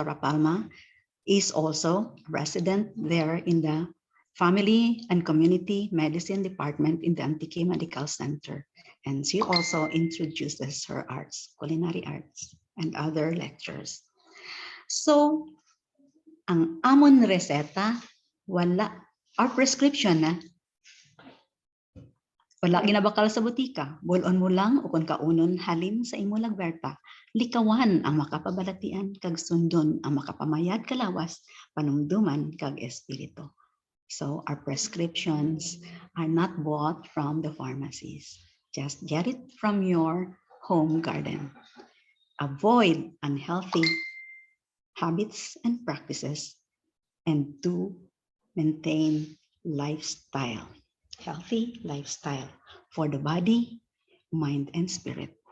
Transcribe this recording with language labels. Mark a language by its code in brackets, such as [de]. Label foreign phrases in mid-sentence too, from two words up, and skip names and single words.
[en] Rapalma, is also resident there in the Family and Community Medicine Department in the Antique Medical Center. And she also introduces her arts, culinary arts, and other lectures. So, [hil] ang amon reseta, wala. [en] Our prescription [hil] na, wala ginabakal sa butika. Bulon mo lang o kung kaunon halin sa imo lagwerta. Likawan ang makapabalatian kag sundon ang makapamayad kalawas panumduman kag espiritu. [en] So our prescriptions are not bought from the pharmacies. Just get it from your home garden. Avoid unhealthy habits and practices and do maintain lifestyle, healthy lifestyle for the body, mind, and spirit.